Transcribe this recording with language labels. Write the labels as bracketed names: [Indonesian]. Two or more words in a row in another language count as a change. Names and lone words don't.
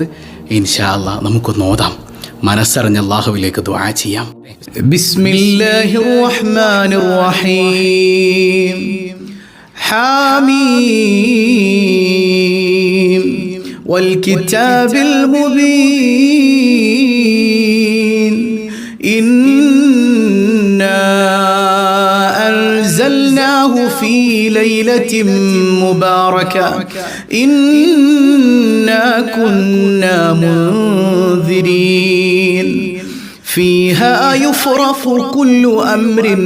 [Arabic] إن شاء الله [Malayalam] നമുക്കൊന്ന് ഓതാം, മനസ്സറിഞ്ഞ് അള്ളാഹുവിലേക്ക് ദുആ ചെയ്യാം. [Arabic] بسم الله الرحمن الرحيم. حم والكتاب المبين. أنزلناه في ليلة مباركة إنا كنا منذرين فيها يفرق كل أمر